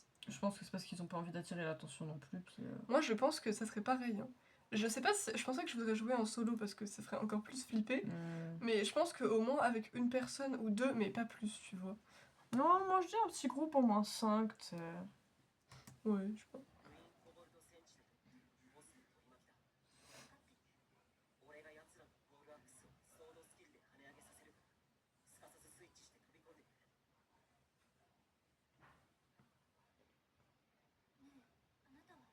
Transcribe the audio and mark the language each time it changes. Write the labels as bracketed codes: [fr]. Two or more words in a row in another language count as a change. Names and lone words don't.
[fr] Je pense que c'est parce qu'ils ont pas envie d'attirer l'attention non plus. Puis, Moi, je pense que ça serait pareil, hein. Je sais pas, je pensais que je voudrais jouer en solo parce que ça ferait encore plus flipper. Mais je pense qu'au moins avec une personne ou deux, mais pas plus, tu vois. Non, moi je dis un petit groupe au moins 5, tu sais. Ouais, je sais pas. [ja] グリーンコボルト戦地でボスの取り巻きだ。俺が奴らのボールアックスをソードスキルで跳ね上げさせるからすかさずスイッチして飛び込んでくれ。ねえ、あなた